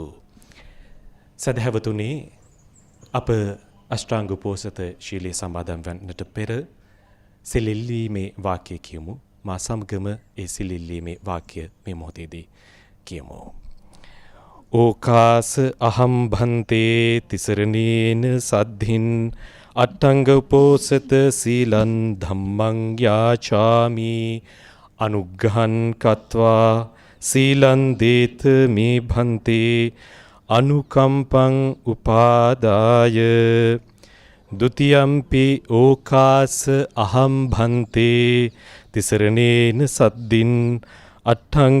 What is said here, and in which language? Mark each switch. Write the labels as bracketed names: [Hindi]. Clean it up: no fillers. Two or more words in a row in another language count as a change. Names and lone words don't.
[Sinhala] සදහැවතුනි, අප අෂ්ටාංග උපෝසත ශීලයේ සමාදන් වන්නට පෙර සිලිල්ලීමේ වාක්‍ය කියමු. මා සමගම ඒ සිලිල්ලීමේ වාක්‍ය මේ මොහොතේදී කියමු. [Pali] ඕකාස අහම් භන්තේ තිසරණේන සද්ධින් අට්ඨංග උපෝසත සීලං ධම්මං යාචාමි අනුග්ඝං කତ୍වා සීලං දේත මේ භන්තේ අනුකම්පං උපාදාය ဒ ුතියම්පි ඕකාස අහම් භන්තේ තිසරණේන සද්දින් අට්ඨංග